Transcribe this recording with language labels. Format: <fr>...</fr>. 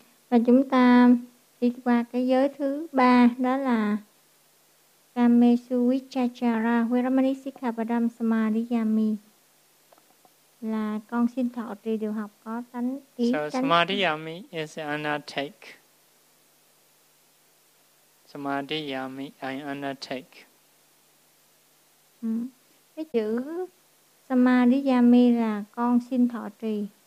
<vi>Và chúng ta đi qua cái giới thứ ba, đó là</vi> <pi>Kamesu Vichachara Viramani Sikkhapadam Samadhiyami,</pi> <vi>là con xin thọ trì điều học có tánh ý.</vi> <en>So Samadhiyami is undertake. Samadhiyami, I undertake.</en> <vi>Cái chữ Samadhiyami là con xin thọ trì.</vi>